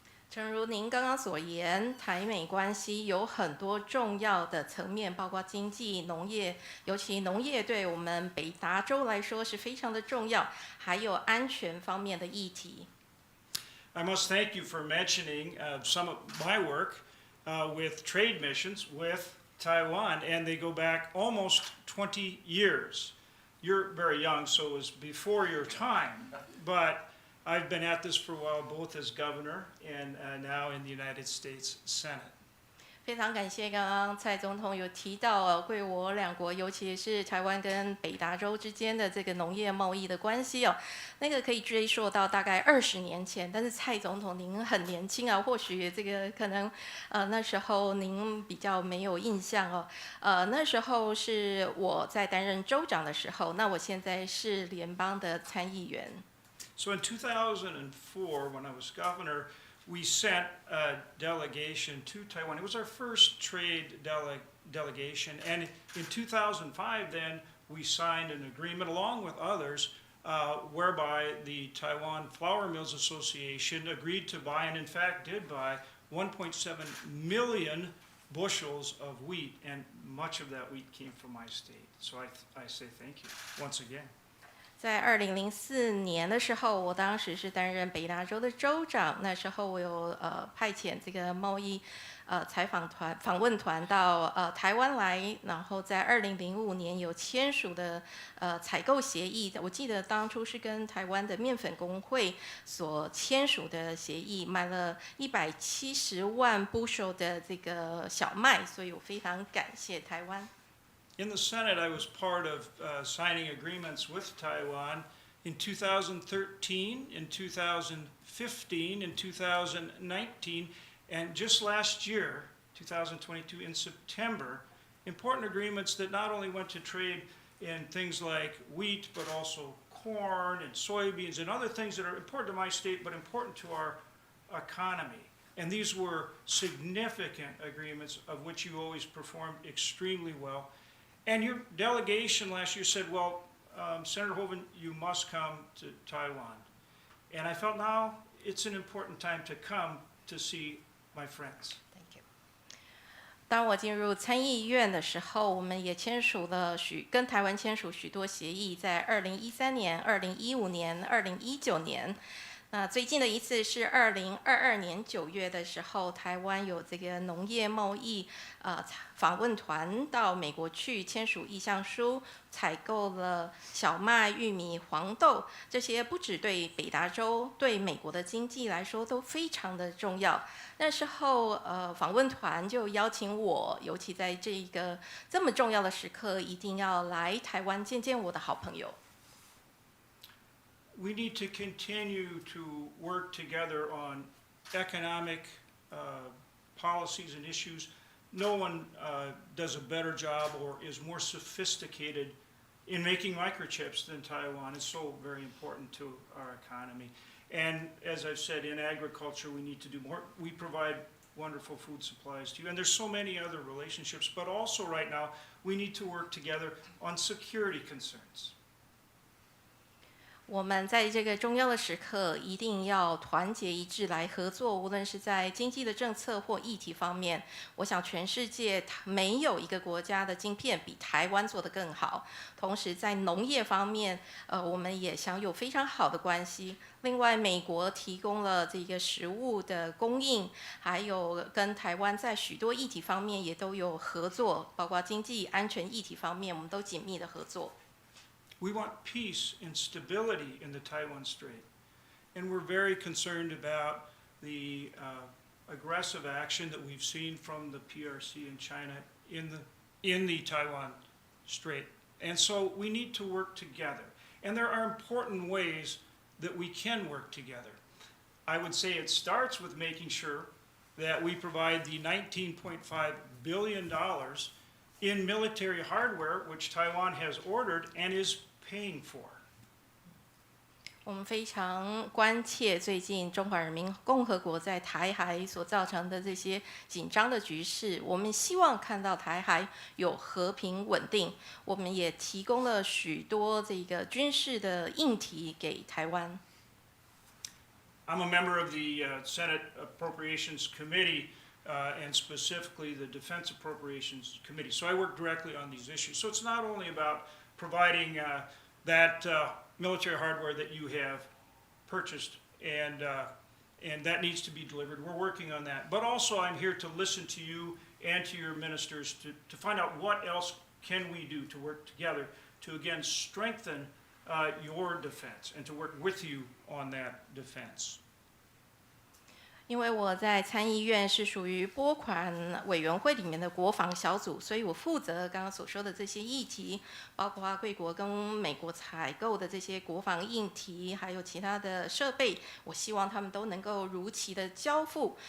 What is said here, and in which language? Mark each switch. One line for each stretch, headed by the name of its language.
Chinese: 诚如您刚刚所言，台美关系有很多重要的层面，包括经济、农业，尤其农业对我们北达州来说是非常的重要，还有安全方面的议题。
English: I must thank you for mentioning some of my work with trade missions with Taiwan, and they go back almost 20 years. You're very young, so it was before your time, but I've been at this for a while, both as governor and now in the United States Senate.
Chinese: 非常感谢刚刚蔡总统有提到贵我两国，尤其是台湾跟北达州之间的这个农业贸易的关系哦，那个可以追溯到大概20年前。但是蔡总统您很年轻啊，或许这个可能那时候您比较没有印象哦。那时候是我在担任州长的时候，那我现在是联邦的参议员。
English: So in 2004, when I was governor, we sent a delegation to Taiwan. It was our first trade delegation. And in 2005, then, we signed an agreement, along with others, whereby the Taiwan Flour Mills Association agreed to buy, and in fact did buy, 1.7 million bushels of wheat. And much of that wheat came from my state. So I say thank you once again.
Chinese: 在2004年的时候，我当时是担任北达州的州长。那时候我有派遣这个贸易访问团到台湾来，然后在2005年有签署的采购协议。我记得当初是跟台湾的面粉工会所签署的协议，买了170万 bushel 的这个小麦，所以我非常感谢台湾。
English: In the Senate, I was part of signing agreements with Taiwan in 2013, in 2015, in 2019, and just last year, 2022, in September, important agreements that not only went to trade in things like wheat, but also corn and soybeans and other things that are important to my state, but important to our economy. And these were significant agreements of which you always performed extremely well. And your delegation last year said, well, Senator Hoeven, you must come to Taiwan. And I felt now it's an important time to come to see my friends. Thank you.
Chinese: 当我进入参议院的时候，我们也签署了跟台湾签署许多协议，在2013年、2015年、2019年。那最近的一次是2022年9月的时候，台湾有这个农业贸易访问团到美国去签署意向书，采购了小麦、玉米、黄豆，这些不只对北达州、对美国的经济来说都非常的重要。那时候访问团就邀请我，尤其在这个这么重要的时刻，一定要来台湾见见我的好朋友。
English: We need to continue to work together on economic policies and issues. No one does a better job or is more sophisticated in making microchips than Taiwan. It's so very important to our economy. And as I've said, in agriculture, we need to do more. We provide wonderful food supplies to you. And there's so many other relationships. But also right now, we need to work together on security concerns.
Chinese: 我们在这个重要的时刻，一定要团结一致来合作，无论是在经济的政策或议题方面。我想全世界没有一个国家的晶片比台湾做得更好。同时在农业方面，我们也享有非常好的关系。另外，美国提供了这个食物的供应，还有跟台湾在许多议题方面也都有合作，包括经济安全议题方面，我们都紧密的合作。
English: We want peace and stability in the Taiwan Strait. And we're very concerned about the aggressive action that we've seen from the PRC and China in the Taiwan Strait. And so we need to work together. And there are important ways that we can work together. I would say it starts with making sure that we provide the $19.5 billion in military hardware, which Taiwan has ordered and is paying for.
Chinese: 我们非常关切最近中华人民共和国在台海所造成的这些紧张的局势，我们希望看到台海有和平稳定。我们也提供了许多这个军事的硬体给台湾。
English: I'm a member of the Senate Appropriations Committee, and specifically the Defense Appropriations Committee. So I work directly on these issues. So it's not only about providing that military hardware that you have purchased, and that needs to be delivered. We're working on that. But also I'm here to listen to you and to your ministers to find out what else can we do to work together to, again, strengthen your defense and to work with you on that defense.
Chinese: 因为我在参议院是属于拨款委员会里面的国防小组，所以我负责刚刚所说的这些议题，包括贵国跟美国采购的这些国防硬体，还有其他的设备，我希望他们都能够如期的交付。